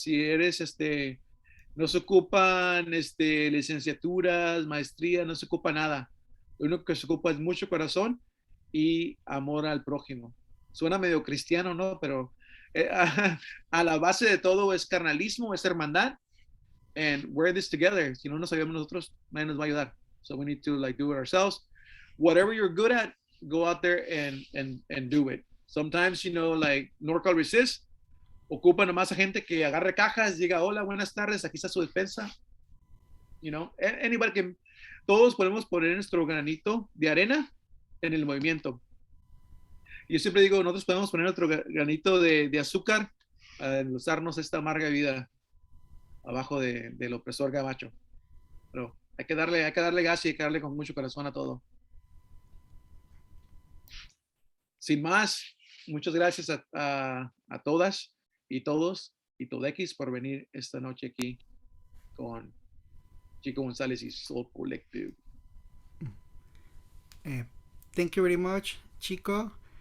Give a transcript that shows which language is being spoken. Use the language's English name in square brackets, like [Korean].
[Spanish] Si eres, no se ocupan, licenciaturas, maestrías, no se ocupa nada. Lo único que se ocupa es mucho corazón y amor al prójimo. Suena medio cristiano, ¿no? Pero a la base de todo es carnalismo, es hermandad. [English] And we're this together. [Spanish] Si no nos ayudamos nosotros, nadie nos va a ayudar. [English] So we need to do it ourselves. Whatever you're good at, go out there and do it. Sometimes, [Spanish] NorCal Resist ocupa nomás a gente que agarre cajas, diga, hola, buenas tardes, aquí está su despensa. [English] Anybody [Spanish] que todos podemos poner nuestro granito de arena en el movimiento. Yo siempre digo, nosotros podemos poner nuestro granito de azúcar a endulzarnos esta amarga vida abajo del opresor gabacho. Pero hay que darle gas y hay que darle con mucho corazón a todo. Sin más, muchas gracias a todas y todos y todex por venir esta noche aquí con Xico González y Soul Collective. [English] Thank you very much, Chico.